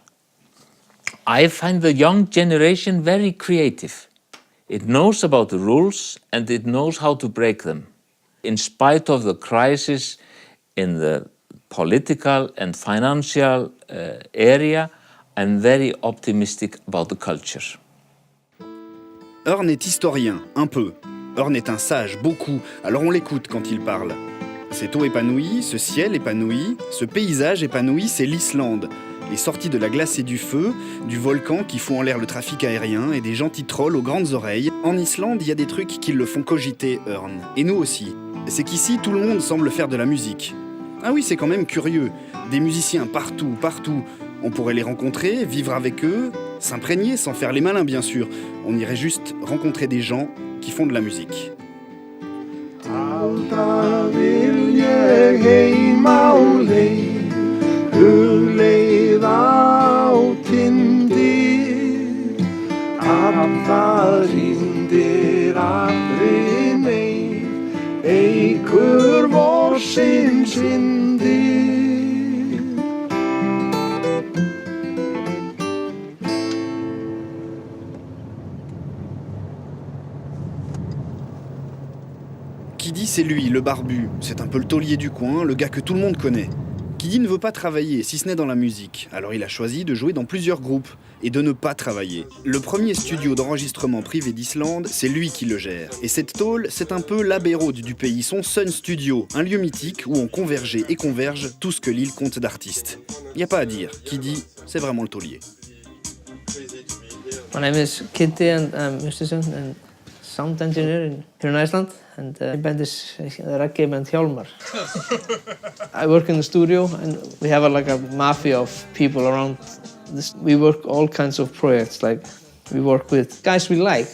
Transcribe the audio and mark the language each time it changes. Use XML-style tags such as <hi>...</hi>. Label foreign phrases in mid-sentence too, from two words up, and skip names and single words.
<en>I find the young generation very creative. It knows about the rules and it knows how to break them. In spite of the crisis in the political and financial area, I'm very optimistic about the culture.</en> <fr>Örn est historien, un peu. Örn est un sage, beaucoup, alors on l'écoute quand il parle. Cette eau épanouie, ce ciel épanoui, ce paysage épanoui, c'est l'Islande. Les sorties de la glace et du feu, du volcan qui fout en l'air le trafic aérien et des gentils trolls aux grandes oreilles. En Islande, il y a des trucs qui le font cogiter, Örn. Et nous aussi. C'est qu'ici, tout le monde semble faire de la musique. Ah oui, c'est quand même curieux. Des musiciens partout, partout. On pourrait les rencontrer, vivre avec eux, s'imprégner sans faire les malins bien sûr. On irait juste rencontrer des gens qui font de la musique.</fr> <is>Alltaf vil ég heima á leið, hugleiða á tindi, það hrindir aldrei meir, eykur vorsins vindi.</is> <fr>Kiddi, c'est lui, le barbu. C'est un peu le taulier du coin, le gars que tout le monde connaît. Kiddi ne veut pas travailler, si ce n'est dans la musique. Alors il a choisi de jouer dans plusieurs groupes et de ne pas travailler. Le premier studio d'enregistrement privé d'Islande, c'est lui qui le gère. Et cette tôle, c'est un peu l'Abbey Road du pays, son Sun Studio, un lieu mythique où on convergeait et converge tout ce que l'île compte d'artistes. Y a pas à dire, Kiddi, c'est vraiment le taulier.</fr> <en>My name is Kiddi and I'm a musician and sound engineer here in Iceland. And my band is the reggae band Hjálmar. I work in the studio and we have like a mafia of people around this. We work all kinds of projects, like we work with guys we like.</en>